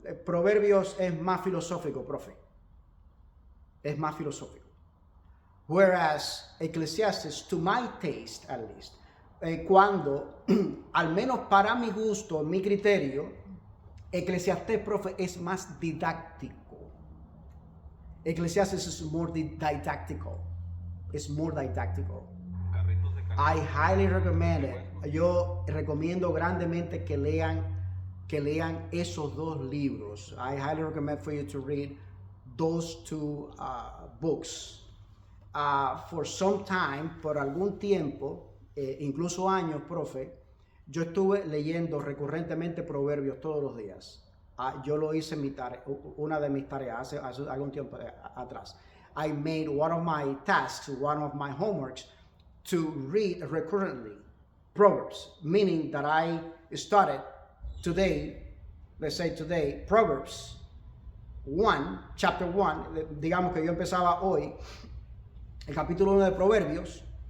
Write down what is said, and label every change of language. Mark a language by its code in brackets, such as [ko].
[es] Proverbios es más filosófico, profe. Es más filosófico. [en] Whereas Ecclesiastes, to my taste at least, [es] cuando, al menos para mi gusto, mi criterio, Eclesiastés, profe, es más didáctico. [en] Ecclesiastes is more didactical. It's more didactical. I highly recommend it. [es] Yo recomiendo grandemente que lean esos dos libros. [en] I highly recommend for you to read those two books. For some time, [es] por algún tiempo, incluso años, profe, yo estuve leyendo recurrentemente Proverbios todos los días. Yo lo hice en mi tarea, una de mis tareas hace algún tiempo atrás. [en] I made one of my tasks, one of my homeworks, to read recurrently Proverbs, meaning that I started today, let's say today, Proverbs 1, chapter 1, [es] digamos que yo empezaba hoy el capítulo 1 de Proverbios.